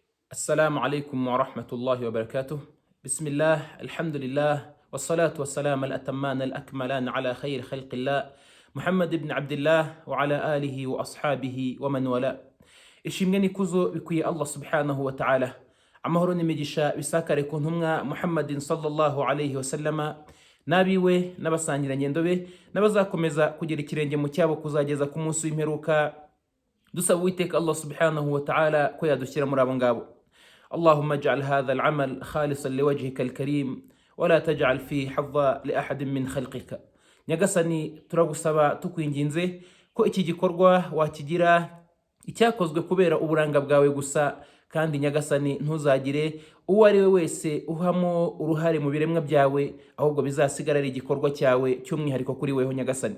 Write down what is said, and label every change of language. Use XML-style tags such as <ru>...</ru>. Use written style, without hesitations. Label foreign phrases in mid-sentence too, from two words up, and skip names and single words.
<ar>السلام عليكم ورحمة الله وبركاته. بسم الله، الحمد لله، والصلاة والسلام الأتمان الأكملان على خير خلق الله محمد بن عبد الله وعلى آله وأصحابه ومن والاه.</ar> <rw>ishimwe n'ikuzo bikwiye Allah</rw> <ar>سبحانه وتعالى.</ar> <rw>Amahoro n'imigisha bisakare ku ntumwa Muhammadin</rw> <ar>صلى الله عليه وسلم,</ar> <rw>nabiwe n'abasangirangendo be n'abazakomeza kugera ikirenge mu cyabo kuzageza ku munsi w'imperuka. Dusaba Uwiteka Allah</rw> <ar>سبحانه وتعالى</ar> <rw>ko yadushyira muri abo ngabo.</rw> <ar>اللهم اجعل هذا العمل خالصا لوجهك الكريم ولا تجعل فيه حظا لأحد من خلقك.</ar> <rw>Nyagasani turagusaba tukwinginze ko iki gikorwa wakigira icyakozwe kubera uburanga bwawe gusa, kandi Nyagasani ntuzagire uwo ari we wese uhamo uruhare mu biremwa byawe, ahubwo bizasigara ari igikorwa cyawe cy'umwihariko kuri weho Nyagasani.</rw>